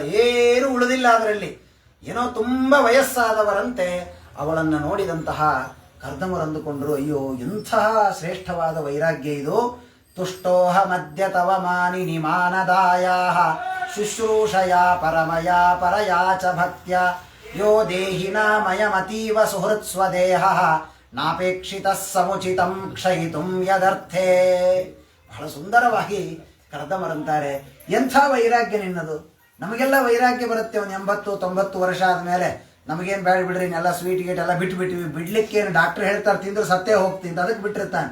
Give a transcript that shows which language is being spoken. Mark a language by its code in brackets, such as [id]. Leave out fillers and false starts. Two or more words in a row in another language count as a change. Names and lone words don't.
[kn] ಏನು ಉಳಿದಿಲ್ಲ ಅದರಲ್ಲಿ. ಏನೋ ತುಂಬ ವಯಸ್ಸಾದವರಂತೆ ಅವಳನ್ನು ನೋಡಿದಂತಹ ಕರ್ದಮರಂದುಕೊಂಡ್ರು, ಅಯ್ಯೋ ಎಂತಹ ಶ್ರೇಷ್ಠವಾದ ವೈರಾಗ್ಯ ಇದು. [sa] ತುಷ್ಟೋಹ ಮಧ್ಯ ತವ ಮಾನಿನಿ ಮಾನದಾಯ ಶುಶ್ರೂಷಯ ಪರಮಯ ಪರಯಾ ಚ ಭಕ್ತ್ಯ ಯೋ ದೇಹಿನ ಮಯಮತೀವ ಸುಹೃತ್ ಸ್ವದೇಹ ನಾಪೇಕ್ಷಿತ ಸಮುಚಿತಂ ಕ್ಷಯಿತುಂ ಯದರ್ಥೇ. [kn] ಬಹಳ ಸುಂದರವಾಗಿ ಕರ್ದಮರಂತಾರೆ, ಎಂಥ ವೈರಾಗ್ಯ ನಿನ್ನದು. ನಮಗೆಲ್ಲ ವೈರಾಗ್ಯ ಬರುತ್ತೆ ಒಂದು 80-90 ವರ್ಷ ಆದಮೇಲೆ. ನಮಗೇನು ಬೇಡ ಬಿಡ್ರಿ, ಇನ್ನೆಲ್ಲ ಸ್ವೀಟ್ ಗೀಟ್ ಎಲ್ಲ ಬಿಟ್ಬಿಟ್ಟಿವಿ, ಬಿಡ್ಲಿಕ್ಕೇನು ಡಾಕ್ಟರ್ ಹೇಳ್ತಾರೆ ತಿಂದ್ರೆ ಸತ್ತೇ ಹೋಗ್ತೀನಿ ಅದಕ್ಕೆ ಬಿಟ್ಟಿರ್ತಾನೆ.